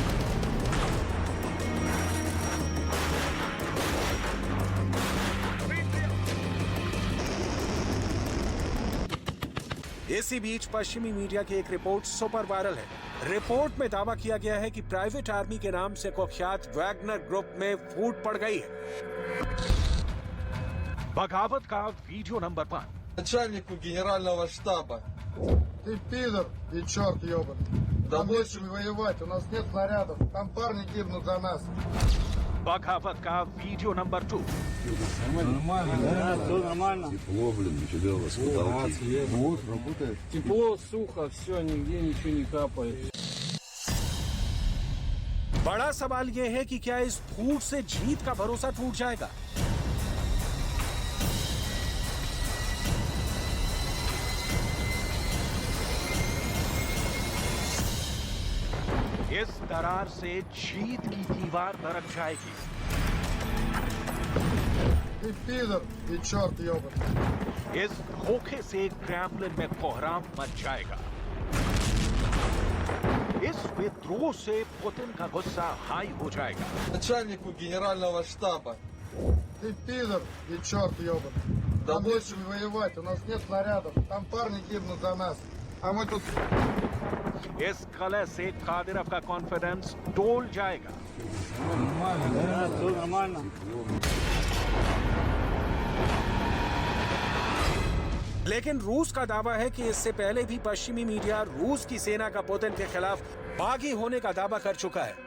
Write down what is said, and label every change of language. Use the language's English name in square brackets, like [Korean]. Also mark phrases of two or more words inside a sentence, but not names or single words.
[Hindi] इसी बीच पश्चिमी मीडिया की एक रिपोर्ट सुपर वायरल है। रिपोर्ट में दावा किया गया है कि प्राइवेट आर्मी के नाम से कुख्यात वैगनर ग्रुप में फूट पड़ गई है। बगावत का वीडियो नंबर 5। [Russian] Начальнику генерального штаба Ты пидор и черт ебаный. Нам нечем воевать, у нас нет снарядов. Там парни гибнут за нас. [Hindi] बगावत का वीडियो नंबर 2। [Russian] Все нормально. Тепло, блин, у тебя у вас потолки. Вот, работает. Тепло, сухо, все, нигде ничего не капает. [Hindi] बड़ा सवाल यह है कि क्या इस फूट से जीत का भरोसा टूट जाएगा? इस दरार से जीत की दीवार दरक जाएगी। [Russian] Ты пидор и черт ебаный. [Hindi] इस धोखे से क्रैमलिन में कोहराम मच जाएगा। इस विद्रोह से पुतिन का गुस्सा हाई हो जाएगा। [Russian] Начальнику генерального штаба. Ты пидор и черт ебаный. Нам нечем воевать, у нас нет снарядов. Там парни гибнут за нас. А мы тут... [Hindi] इस कलह से कादिरव का कॉन्फिडेंस डोल जाएगा। [Russian] Все нормально. [Hindi] लेकिन रूस का दावा है कि इससे पहले भी पश्चिमी मीडिया रूस की सेना का पुतिन के खिलाफ बागी होने का दावा कर चुका है।